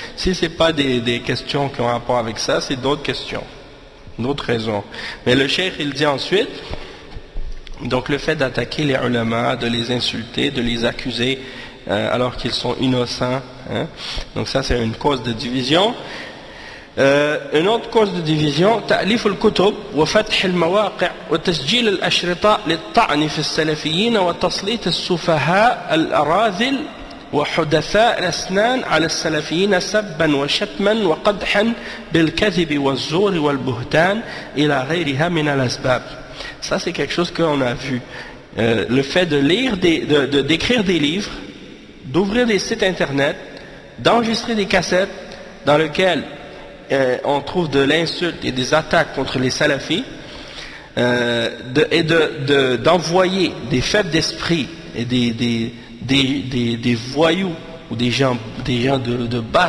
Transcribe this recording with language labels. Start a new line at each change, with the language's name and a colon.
French: Si c'est pas des questions qui ont rapport avec ça, c'est d'autres questions, d'autres raisons. Mais le cheikh il dit ensuite, donc le fait d'attaquer les ulama, de les insulter, de les accuser alors qu'ils sont innocents, hein, donc ça c'est une cause de division. Une autre cause de division,
Arabic: تأليف الكتب وفتح المواقع وتسجيل الأشرطة للطعن في السلفيين وتسليط السفهاء الأراذل وحدثاء الأسنان على السلفيين سبا وشتما وقدحا بالكذب والزور والبهتان إلى غيرها من الأسباب.
French: Ça c'est quelque chose qu'on a vu. Le fait de lire, d'écrire des livres, d'ouvrir des sites internet, d'enregistrer des cassettes dans lesquelles on trouve de l'insulte et des attaques contre les salafis, et d'envoyer des faibles d'esprit et des voyous ou des gens de